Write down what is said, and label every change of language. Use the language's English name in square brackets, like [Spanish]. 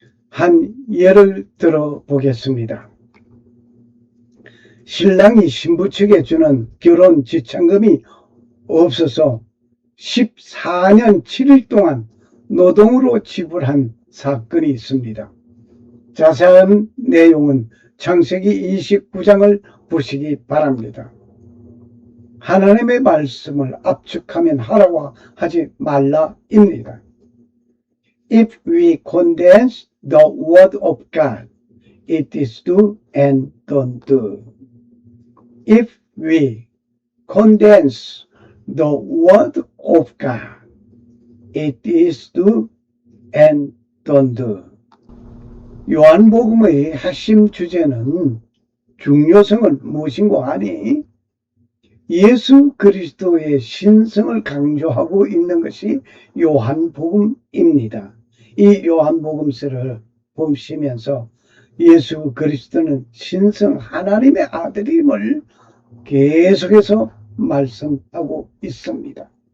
[Korean] 한 예를 들어 보겠습니다. 신랑이 신부 측에 주는 결혼 지참금이 없어서 14년 7일 동안 노동으로 지불한 사건이 있습니다. 자세한 내용은 창세기 29장을 보시기 바랍니다. 하나님의 말씀을 압축하면 하라고 하지 말라입니다. [English] If we condense the word of God, it is do and don't do. If we condense the word of God, it is do and don't do. [Korean] 요한복음의 핵심 주제는 중요성을 무엇인고 하니 예수 그리스도의 신성을 강조하고 있는 것이 요한복음입니다. 이 요한복음서를 보시면서 예수 그리스도는 신성 하나님의 아들임을 계속해서 말씀하고 있습니다.